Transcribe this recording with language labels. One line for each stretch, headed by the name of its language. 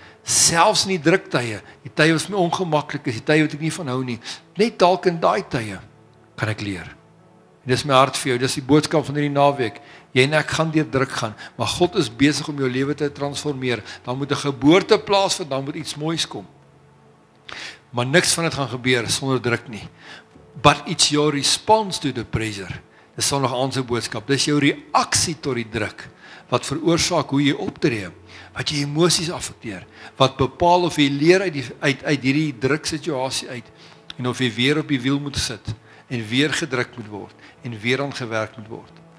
Afrikaans: Selfs in die druktye, die tye wat vir my ongemaklik is, die tye wat ek nie van hou nie, net dalk in daai tye kan ek leer. En dis my hart vir jou, dis die boodskap van hierdie naweek. Jy en ek gaan deur druk gaan, maar God is besig om jou lewe te transformeer. Dan moet 'n geboorte plaasvind, dan moet iets moois kom. Maar niks van dit gaan gebeur sonder druk nie.
English: But it's your response to the pressure.
Afrikaans: Dis Sondag aand se boodskap. Dis jou reaksie tot die druk wat veroorsaak hoe jy optree, wat jy emosies affekteer, wat bepaal of jy leer uit hierdie druksituasie uit, en of jy weer op die wiel moet sit, en weer gedruk moet word, en weer aan gewerk moet word.